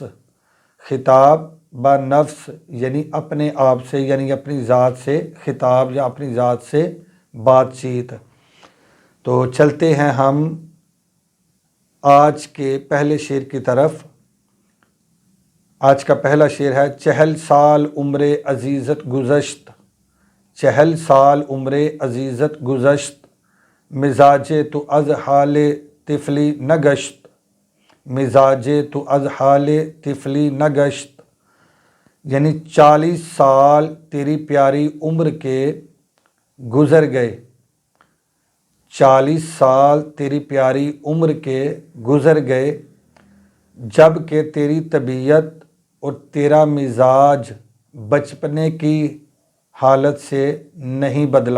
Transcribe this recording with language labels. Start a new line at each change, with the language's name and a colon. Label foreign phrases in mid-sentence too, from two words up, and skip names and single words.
Persian: خطاب با نفس
Urdu: یعنی اپنے آپ سے، یعنی اپنی ذات سے خطاب یا اپنی ذات سے بات چیت۔ تو چلتے ہیں ہم آج کے پہلے شعر کی طرف۔ آج کا پہلا شعر ہے:
Persian: چہل سال عمر عزیزت گذشت، چہل سال عمر عزیزت گذشت، مزاج تو از حال طفلی نگشت، مزاج تو از حال طفلی نگشت،
Urdu: یعنی 40 سال تیری پیاری عمر کے گزر گئے، 40 سال تیری پیاری عمر کے گزر گئے، جب کہ تیری طبیعت اور تیرا مزاج بچپنے کی حالت سے نہیں بدلا۔